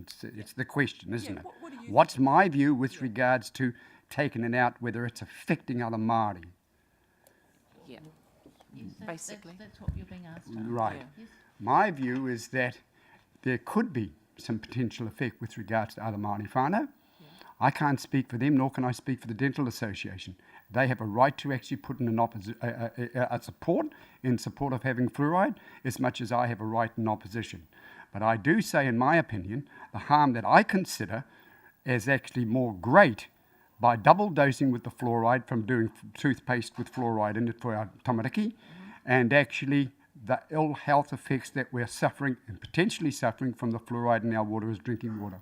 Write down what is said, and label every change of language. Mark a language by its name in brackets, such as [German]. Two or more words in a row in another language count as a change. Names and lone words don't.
[English] It's the question, isn't Yeah, it? what do you What's my view with regards to taking it out, whether it's affecting other Māori? Yeah. Yes, Basically. That's what you're being asked. Right. Yeah. Yes. My view is that there could be some potential effect with regards to other Māori whānau. I can't speak for them, nor can I speak for the Dental Association. They have a right to actually put in a support of having fluoride, as much as I have a right in opposition. But I do say, in my opinion, the harm that I consider is actually more great by double dosing with the fluoride from doing toothpaste with fluoride in it for our tamariki, and actually the ill health effects that we're suffering and potentially suffering from the fluoride in our water as drinking water.